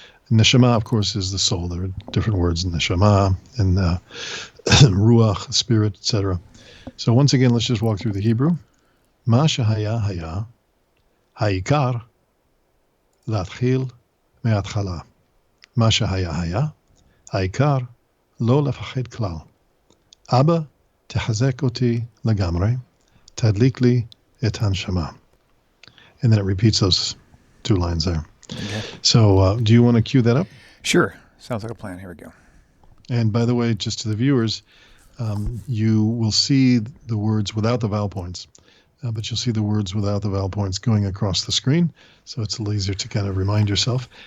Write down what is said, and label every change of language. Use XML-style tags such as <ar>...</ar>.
<en>Neshama, of course, is the soul. There are different words in neshama and ruach, spirit, etc. So once again, let's just walk through the Hebrew.</en> <he>Ma shehaya haya, ha'ikar, להתחיל מההתחלה. מה שהיה היה, העיקר לא לפחד כלל. אבא, תחזק אותי לגמרי, תדליק לי את הנשמה.</he> <en>And then it repeats those two lines there. Okay. So do you want to cue that up? Sure. Sounds like a plan. Here we go. And by the way, just to the viewers, you will see the words without the vowel points. But you'll see the words without the vowel points going across the screen, so it's a little easier to kind of remind yourself.</en>